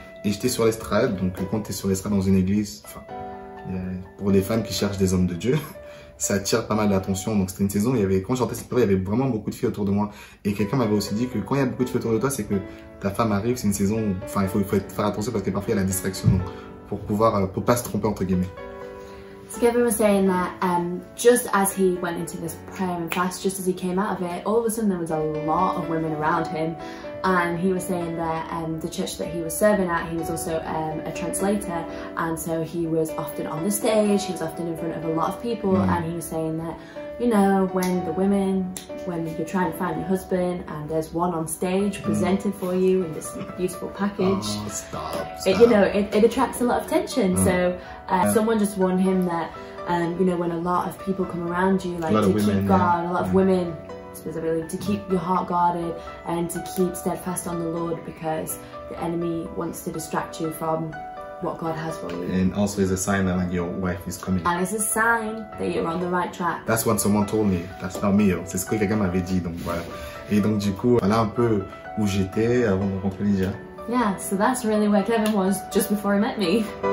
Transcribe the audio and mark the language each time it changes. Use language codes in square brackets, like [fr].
[fr] Et j'étais sur l'estrade, donc quand tu es sur l'estrade dans une église, enfin, pour les femmes qui cherchent des hommes de Dieu, ça attire pas mal d'attention. Donc c'était une saison, quand j'entendais cette période, il y avait vraiment beaucoup de filles autour de moi. Et quelqu'un m'avait aussi dit que quand il y a beaucoup de filles autour de toi, c'est que ta femme arrive, c'est une saison où, enfin, il faut faire attention parce que parfois il y a la distraction, donc, pour pas se tromper entre guillemets. [en] So Kevin was saying that just as he went into this prayer and fast, just as he came out of it, all of a sudden there was a lot of women around him. And he was saying that the church that he was serving at, he was also a translator, and so he was often on the stage, he was often in front of a lot of people, and he was saying that, you know, when you're trying to find your husband and there's one on stage presented for you in this beautiful package, it attracts a lot of attention. So someone just warned him that, you know, when a lot of people come around you, like to keep guard, a lot of women specifically, to keep your heart guarded and to keep steadfast on the Lord, because the enemy wants to distract you from what God has for you. And also it's a sign that like your wife is coming. And it's a sign that you're on the right track. That's what someone told me. That's not me. [fr] C'est ce que quelqu'un m'avait dit. Donc voilà. Et donc du coup, voilà un peu où j'étais avant de rencontrer Lydia. [en] Yeah, so that's really where Kevin was just before he met me.